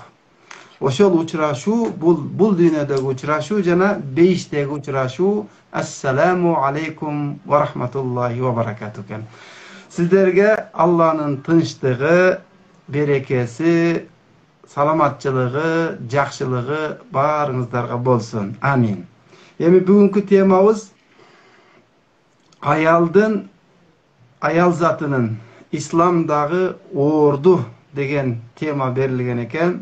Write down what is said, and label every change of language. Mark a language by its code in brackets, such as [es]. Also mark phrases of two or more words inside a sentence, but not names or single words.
[ky] Ошол учурашуу бул дүйнөдөгү учурашуу жана бейиштеги учурашуу. [ar] السلام عليكم ورحمة الله وبركاته. [ky] Сиздерге Алланын тынчтыгы, берекеси, саламатчылыгы, жакшылыгы баарыңыздарга болсун. Амин. Эми бүгүнкү темабыз аял затынын исламдагы орду деген тема берилген экен.